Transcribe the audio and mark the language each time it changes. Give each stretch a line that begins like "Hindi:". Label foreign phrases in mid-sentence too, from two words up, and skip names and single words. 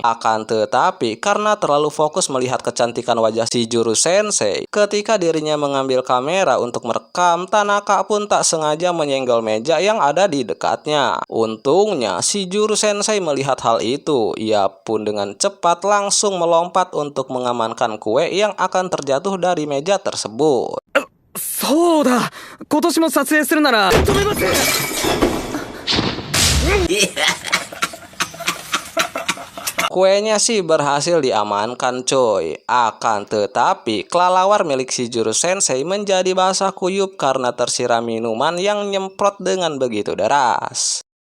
Indonesian: Akan tetapi, karena terlalu fokus melihat kecantikan wajah Shijuru Sensei, ketika dirinya mengambil kamera untuk merekam, Tanaka pun tak sengaja menyenggol meja yang ada di dekatnya. Untungnya, Shijuru Sensei melihat hal itu. Ia pun dengan cepat langsung melompat untuk mengamankan kue yang akan terjatuh dari meja tersebut.
Japanese: そうだ、今年も撮影するなら止めます。
Indonesian: Kuenya sih berhasil diamankan coy. Akan tetapi kelelawar milik Shijuru Sensei menjadi basah kuyup karena tersiram minuman yang nyemprot dengan begitu deras.